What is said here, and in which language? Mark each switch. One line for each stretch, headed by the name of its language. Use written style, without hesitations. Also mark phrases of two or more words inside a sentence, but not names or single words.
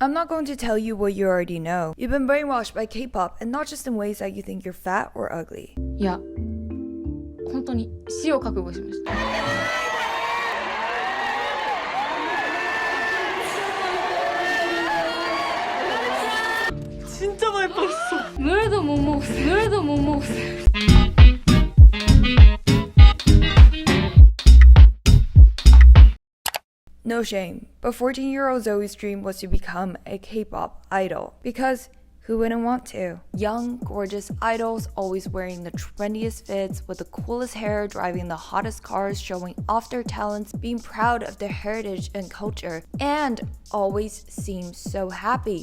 English: I'm not going to tell you what you already know. You've been brainwashed by K-pop, and not just in ways that you think you're fat or ugly.
Japanese: いや、本当に死を覚悟しました。
Korean: 진짜 많이 빠졌어. 노래도 못 먹었어요. 노래도 못 먹었어요.
English: No shame, but 14-year-old Zoe's dream was to become a K-pop idol because who wouldn't want to? Young, gorgeous idols always wearing the trendiest fits with the coolest hair, driving the hottest cars, showing off their talents, being proud of their heritage and culture, and always seem so happy.